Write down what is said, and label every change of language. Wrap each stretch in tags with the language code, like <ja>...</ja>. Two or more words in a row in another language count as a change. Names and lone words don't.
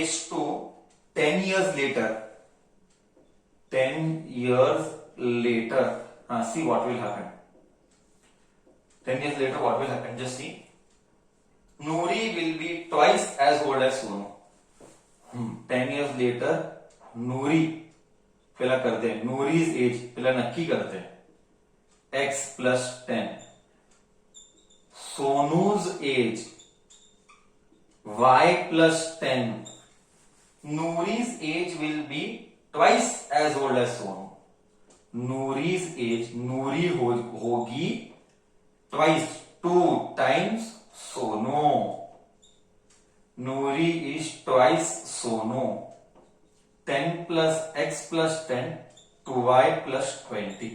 <en>Case 2, 10 years later, 10 years later, see what will happen. 10 years later, what will happen? Just see. Noori will be twice as old as Sonu. 10 years later,</en> <hi>Noori पहला करते हैं,</hi> <en>Noori's age</en> <hi>पहला नक्की करते हैं,</hi> <en>x plus 10. Sonu's age y plus 10. Noori's age will be twice as old as Sonu. Noori's age, Noori होगी twice, 2 times Sonu. Noori is twice Sonu. 10 plus x plus 10 to y plus 20.</en>